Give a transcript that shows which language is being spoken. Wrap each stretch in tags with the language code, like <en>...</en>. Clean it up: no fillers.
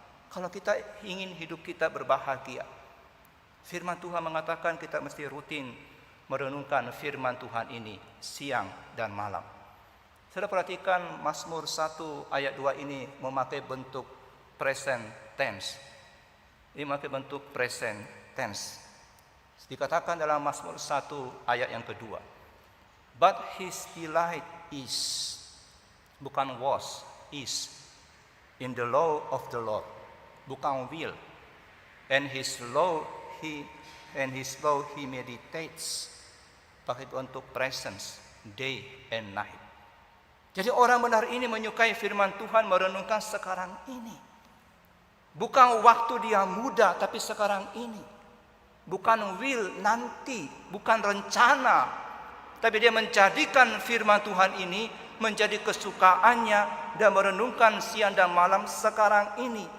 <id>Kalau kita ingin hidup kita berbahagia, firman Tuhan mengatakan kita mesti rutin merenungkan firman Tuhan ini siang dan malam. Saudara perhatikan Mazmur 1 ayat 2 ini memakai bentuk present tense. Ini memakai bentuk present tense. Dikatakan dalam Mazmur 1 ayat yang kedua.</id> <en>But his delight is, bukan was, is, in the law of the Lord, bukan will. And his law he meditates,</en> <id>pakai bentuk presence,</id> <en>day and night.</en> <id>Jadi orang benar ini menyukai firman Tuhan, merenungkan sekarang ini. Bukan waktu dia muda, tapi sekarang ini. Bukan will nanti, bukan rencana, tapi dia menjadikan firman Tuhan ini menjadi kesukaannya dan merenungkan siang dan malam sekarang ini.</id>